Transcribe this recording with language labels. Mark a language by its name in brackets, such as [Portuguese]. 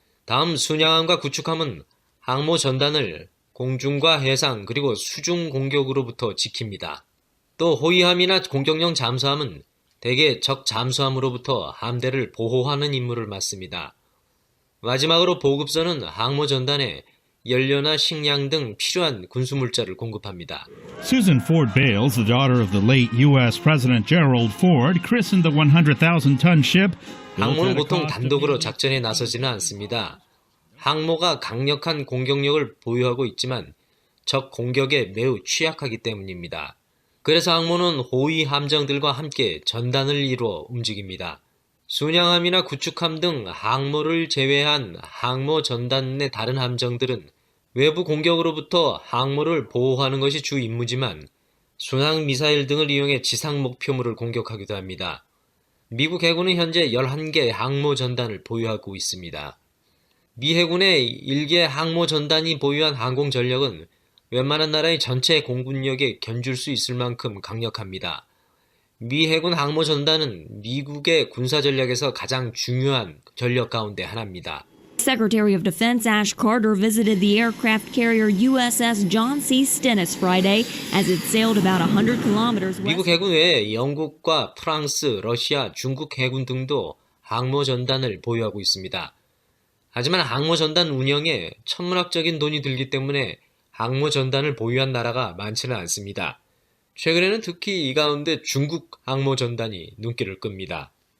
[Korean] 다음 순양함과 구축함은 항모 전단을 공중과 해상, 그리고 수중 공격으로부터 지킵니다. 또 호위함이나 공격용 잠수함은 대개 적 잠수함으로부터 함대를 보호하는 임무를 맡습니다. 마지막으로 보급선은 항모 전단에 연료나 식량 등 필요한 군수물자를 공급합니다. [English] Susan Ford Bales, the daughter of the late U.S. President Gerald Ford, christened the 100,000-ton ship. [Korean] 항모는 보통 단독으로 작전에 나서지는 않습니다. 항모가 강력한 공격력을 보유하고 있지만 적 공격에 매우 취약하기 때문입니다. 그래서 항모는 호위 함정들과 함께 전단을 이루어 움직입니다. 순양함이나 구축함 등 항모를 제외한 항모 전단 내 다른 함정들은 외부 공격으로부터 항모를 보호하는 것이 주 임무지만 순항 미사일 등을 이용해 지상 목표물을 공격하기도 합니다. 미국 해군은 현재 11개 항모 전단을 보유하고 있습니다. 미 해군의 1개 항모 전단이 보유한 항공 전력은 웬만한 나라의 전체 공군력에 견줄 수 있을 만큼 강력합니다. 미 해군 항모 전단은 미국의 군사 전략에서 가장 중요한 전력 가운데 하나입니다. [English] Secretary of Defense Ash Carter visited the aircraft carrier USS John C. Stennis Friday as it sailed about 100 kilometers west. [Korean] 미국 해군 외에 영국과 프랑스, 러시아, 중국 해군 등도 항모 전단을 보유하고 있습니다. 하지만 항모 전단 운영에 천문학적인 돈이 들기 때문에 항모 전단을 보유한 나라가 많지는 않습니다. 최근에는 특히 이 가운데 중국 항모 전단이 눈길을 끕니다.